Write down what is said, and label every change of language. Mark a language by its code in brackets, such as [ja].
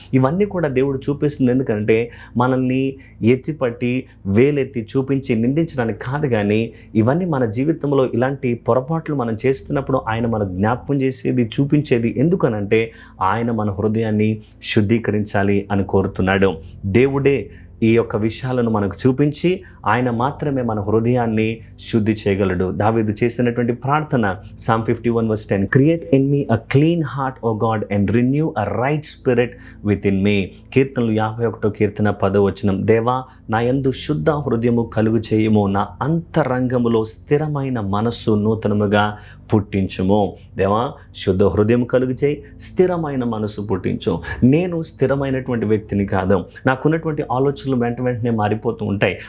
[te] ఇవన్నీ కూడా దేవుడు చూపిస్తుంది. ఎందుకంటే మనల్ని ఎత్తిపట్టి వేలెత్తి చూపించి నిందించడానికి కాదు, కానీ ఇవన్నీ మన జీవితంలో ఇలాంటి పొరపాట్లు మనం చేస్తున్నప్పుడు ఆయన మనకు జ్ఞాపకం చేసేది, చూపించేది. ఎందుకనంటే ఆయన మన హృదయాన్ని శుద్ధీకరించాలి అని కోరుతున్నాడు. దేవుడే ఈ యొక్క విషయాలను మనకు చూపించి ఆయన మాత్రమే మన హృదయాన్ని శుద్ధి చేయగలడు. దావీదు చేసినటువంటి ప్రార్థన [en] Psalm 51:10, "Create in me a clean heart, O God, and renew a right spirit within me." [te] కీర్తనలు 51:10, దేవా నా యందు శుద్ధ హృదయము కలుగు చేయము, నా అంతరంగములో స్థిరమైన మనస్సు నూతనముగా పుట్టించుము. దేవా శుద్ధ హృదయం కలుగు చేయి, స్థిరమైన మనసు పుట్టించు. నేను స్థిరమైనటువంటి వ్యక్తిని కాదు. నాకున్నటువంటి ఆలోచనలు వెంటనే మారిపోతూ ఉంటాయి.